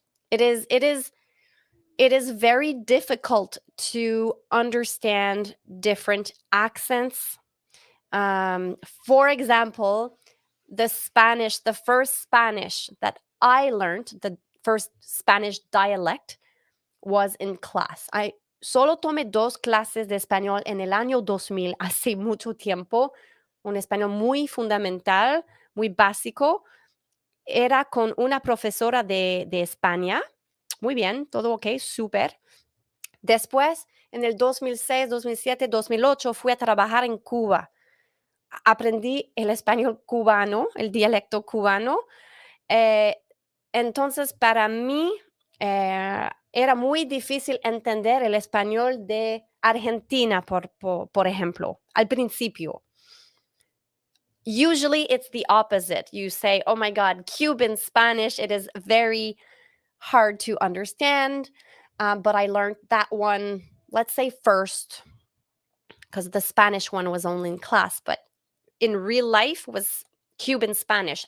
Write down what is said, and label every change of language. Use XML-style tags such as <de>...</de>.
<en>It is very difficult to understand different accents. For example, the first Spanish that I learned, the first Spanish dialect, was in class.</en> <es>I solo tomé 2 clases de español en el año 2000, hace mucho tiempo, un español muy fundamental, muy básico. Era con una profesora de España. Muy bien, todo ok, súper. Después, en el 2006, 2007, 2008, fui a trabajar en Cuba. Aprendí el español cubano, el dialecto cubano. Entonces, para mí, era muy difícil entender el español de Argentina, por ejemplo, al principio.</es> <en>Usually it's the opposite. You say, oh my God, Cuban Spanish, it is very hard to understand. But I learned that one, let's say first, because the Spanish one was only in class, but in real life was Cuban Spanish.</en>